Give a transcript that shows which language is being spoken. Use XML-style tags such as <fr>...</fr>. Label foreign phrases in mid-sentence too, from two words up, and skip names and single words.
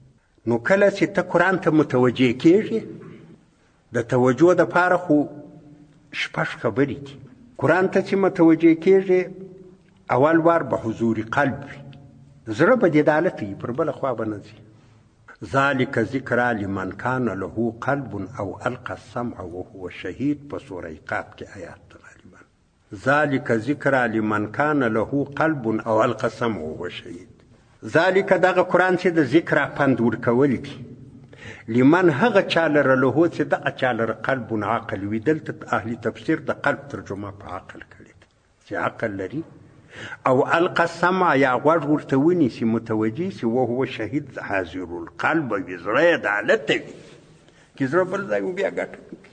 <ps>نو کله چې ته قرآن ته متوجه کېږي، د توجه دپاره خو 6 خبرې دي. قرآن ته چې متوجه کېږي، اول وار به حضور قلب وي، زړه به دې د حالت وي، پر بله خوا به نه ځي.</ps> <ar>ذالک ذکرا لمن کان له قلب او القى السمع وهو شهید،</ar> <ps>په سوره قاف کې آیات غالبا.</ps> <ar>ذالک ذکرا لمن کان له قلب او القى السمع وهو شهید.</ar> <ps>ذالک دغه قرآن چې د ذکر پند ورکول دي، لمن هغه چا لره له چې دغه چا لره قلب عقل وي. دلته اهل تفسیر د قلب ترجمه په عقل کړې ده چې عقل لري،</ps> <ar>او القى السمع</ar> <ps>یا غوږ ورته ونیسي، متوجه سي،</ps> <ar>وهو شهید</ar> <ps>حاضر القلب وي، زړه یې د حالت وي چې زړه بل ځای بیا ګټه کوي.</ps>